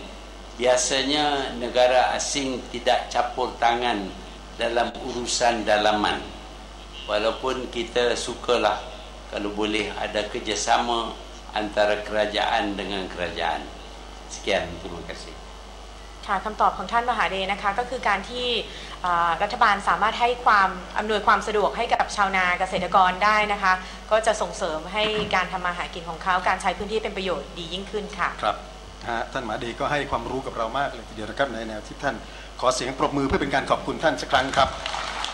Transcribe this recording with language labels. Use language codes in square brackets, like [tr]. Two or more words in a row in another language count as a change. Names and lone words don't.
[ms] Biasanya negara asing tidak campur tangan dalam urusan dalaman. Walaupun kita sukalah kalau boleh ada kerjasama antara kerajaan dengan kerajaan. Sekian, terima kasih. [th] ค่ะคำตอบของท่านมหาเดชนะคะก็คือการที่รัฐบาลสามารถให้ความอำนวยความสะดวกให้กับชาวนาเกษตรกรได้นะคะก็จะส่งเสริมให้การทำมาหากินของเขาการใช้พื้นที่เป็นประโยชน์ดียิ่งขึ้นค่ะ ครับท่านมหาเดชก็ให้ความรู้กับเรามากเลยทีเดียวนะครับในแนวที่ท่านขอเสียงปรบมือเพื่อเป็นการขอบคุณท่านสักครั้งครับ